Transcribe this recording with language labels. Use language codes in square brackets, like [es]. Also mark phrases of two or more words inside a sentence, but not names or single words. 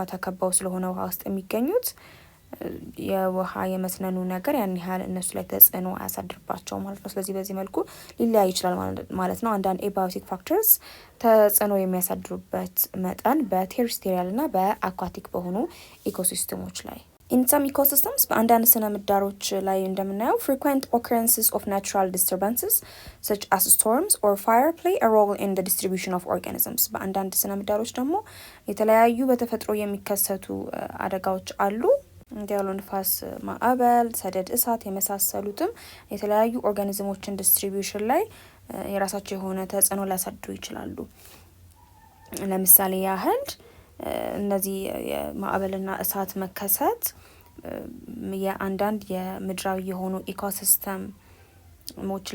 [am] ተከበው ስለሆነ ውሃ ውስጥ የሚገኙት የውሃ የመስነኑ ነገር ያን ያህል እነሱ ላይ ተጽዕኖ አያሳድርባቸው ማለት ነው። ስለዚህ በዚህ መልኩ ሊለያይ ይችላል ማለት ነው። አንዳንድ [en] abiotic factors [am] ተጽዕኖ የሚያሳድሩበት መጠን በቴሪስቴሪያል እና በአኳቲክ በሆኑ ኢኮሲስተሞች ላይ [en] In some ecosystems [am] በአንዳንድ ስነ ምህዳሮች ላይ እንደምናየው [en] frequent occurrences of natural disturbances such as storms or fire play a role in the distribution of organisms [am] በአንዳንድ ስነ ምህዳሮች ደግሞ የተለያዩ በተፈጥሮ የሚከሰቱ አደጋዎች አሉ እንደ አውሎ ንፋስ፣ ማዕበል፣ ሰደድ እሳት የመሳሰሉትም የተለያዩ ኦርጋኒዝሞችን ዲስትሪቢዩሽን ላይ የራሳቸው የሆነ ተጽዕኖ ሊያሳድሩ ይችላሉ። ለምሳሌ ያህል እነዚህ የማዕበልና እሳት መከሰት የአንዳንድ የምድራዊ የሆኑ ኢኮሲስተሞች